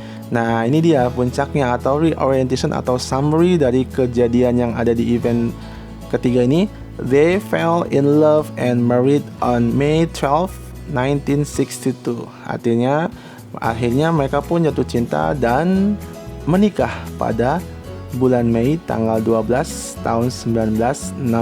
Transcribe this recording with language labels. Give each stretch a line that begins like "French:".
Indonesian: Nah ini dia puncaknya atau reorientation atau summary dari kejadian yang ada di event ketiga ini.
English: They fell in love and married on May 12, 1962.
Indonesian: Artinya akhirnya mereka pun jatuh cinta dan menikah pada bulan Mei tanggal 12 tahun 1962.